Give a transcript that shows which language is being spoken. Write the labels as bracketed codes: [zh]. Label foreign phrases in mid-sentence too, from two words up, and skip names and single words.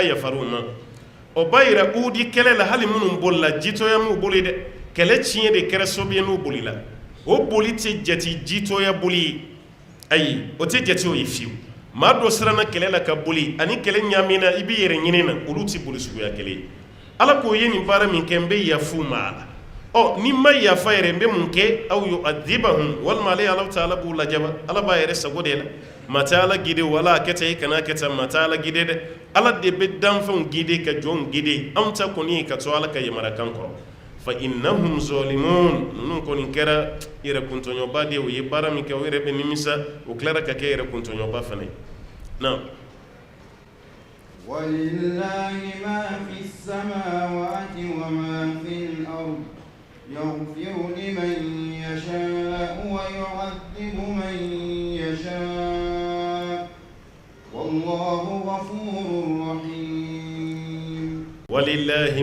[bm] yafar'u ma o b'a yira Uhudi kɛlɛ la hali minnu bolila jitɔya m'u boli dɛ kɛlɛ tiɲɛ de kɛra sababu ye n'u bolila o boli tɛ jate jitɔya boli ye ayi o tɛ jate o ye fiyewu maa dɔ siranna kɛlɛ la ka boli ani kɛlɛ ɲaamina i b'i yɛrɛ ɲini na olu tɛ boli suguya kelen ye Allah k'o ye nin baara min kɛ n bɛ yafu ma a la ni ma yafa yɛrɛ n bɛ mun kɛ [ar] أو يعذبهم [bm] walima ale [ar] الله تعالى [bm] b'u lajaba Allah b'a yɛrɛ sago de la maa tɛ Allah gide wala a kɛ tan i kana kɛ tan maa tɛ Allah gide dɛ Allah de bɛ danfɛnw gide ka jɔnw gide anw ta kɔni ye ka to Allah ka yamarakan kɔrɔ [ar] فإنهم ظالمون [bm] ninnu kɔni kɛra yɛrɛ kuntɔɲɔba de ye u ye baara min kɛ u yɛrɛ bɛ nimisa u tilara ka kɛ yɛrɛ kuntɔɲɔba fana ye na [ar] ولله ما في السماوات وما في الأرض يغفر لمن يشاء ويعذب من يشاء والله غفور رحيم ولله